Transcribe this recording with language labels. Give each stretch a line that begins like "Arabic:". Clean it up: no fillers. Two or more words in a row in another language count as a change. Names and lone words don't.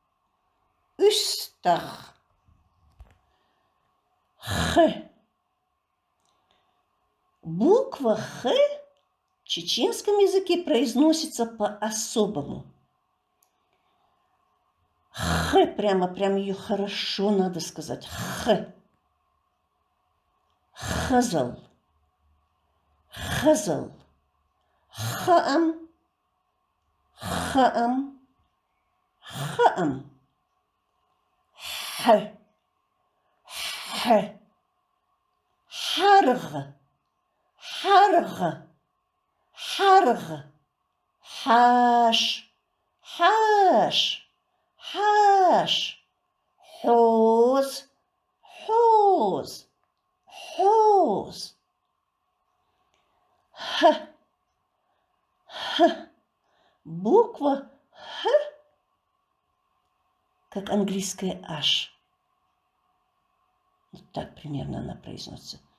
Russian: Х. Буква Х в чеченском языке произносится по-особому. Х, прям ее хорошо надо сказать. Х.
Chechen: Хазал. Хаам.
Russian: Х.
Chechen: Харг. Хаш. Хоз.
Russian: Х. Буква Х, как английская H. Вот так примерно она произносится.